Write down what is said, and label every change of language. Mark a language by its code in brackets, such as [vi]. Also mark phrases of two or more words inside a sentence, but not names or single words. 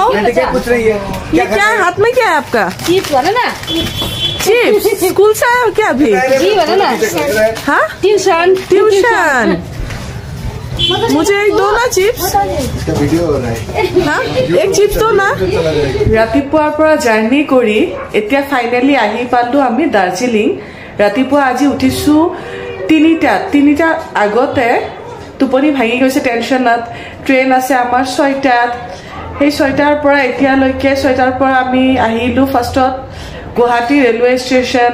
[hi] पूछ रही है ये क्या हाथ में क्या है आपका? चीज बोलो ना। चिप्स। स्कूल से आए हो क्या अभी? जी बोलो ना। हाँ? ट्यूशन। ट्यूशन। मुझे एक दो ना चिप्स। वीडियो हो रहा है हाँ? एक चिप्स दो ना। [as] ৰাতিপুৱাৰ পৰা জাৰ্নি কৰি এতিয়া ফাইনেলি আহি পালো আমি দাৰ্জিলিং। ৰাতিপুৱা আজি উঠিছো 3টা আগতে টোপনি ভাঙি গৈছে টেনশনত। ট্ৰেইন আছে আমাৰ 6টাত। সেই 6টাৰ পৰা এতিয়ালৈকে 6টাৰ পৰা আমি আহিলো ফাৰ্ষ্টত গুৱাহাটী [en] railway station.